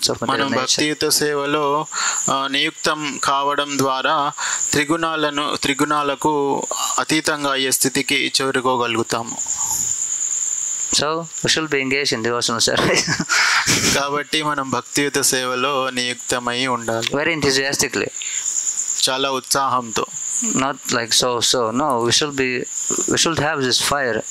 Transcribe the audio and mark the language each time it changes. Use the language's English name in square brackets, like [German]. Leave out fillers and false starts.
[Telugu] మనం భక్తియుత సేవలో నియుక్తం కావడం ద్వారా త్రిగుణాలకు అతీతంగా అయ్యే స్థితికి చేరుకోగలుగుతాము. [English] So we should be engaged in devotional service. [Telugu] కాబట్టి మనం భక్తియుత సేవలో నియుక్తమై ఉండాలి. [English] Very enthusiastically. [Telugu] చాలా ఉత్సాహంతో. [English] Not like so. No, we should have this fire.